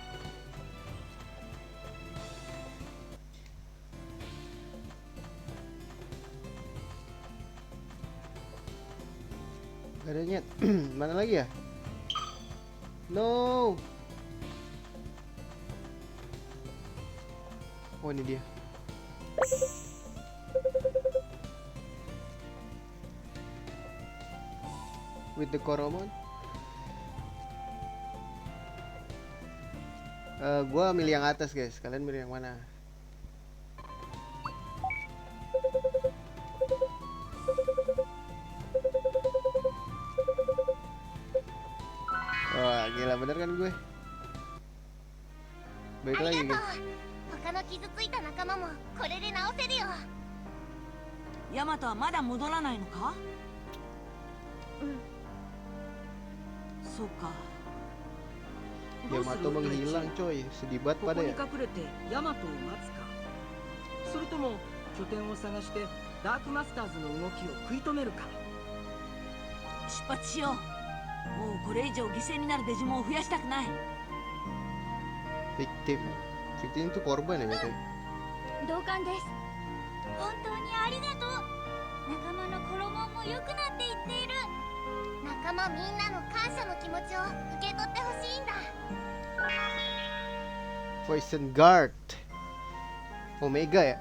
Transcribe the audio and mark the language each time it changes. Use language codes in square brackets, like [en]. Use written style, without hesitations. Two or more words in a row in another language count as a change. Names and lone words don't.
[id] Gak ada nyet. Mana lagi ya? No. Oh ini dia. [en] With the Koromon. [id] Gua milih yang atas guys. Kalian milih yang mana? Wah gila bener kan gue. Baik lagi guys. [ja] 他の傷ついた仲間もこれで治せるよ。ヤマトはまだ戻らないのか？そうか。 [id] Yamato menghilang coy, sedih banget ここ pada に ya. [ja] 隠れてヤマトを待つか、それとも拠点を探してダークマスターズの動きを食い止めるか。出発しよう。もうこれ以上犠牲になるデジモンを増やしたくない。 [id] Victim itu korban ya betul. [ja] 同感です。本当にありがとう。仲間の衣も良くなっていっている。仲間みんなの感謝の気持ちを受け取ってほしいんだ。 [id] Poison Guard Omega ya.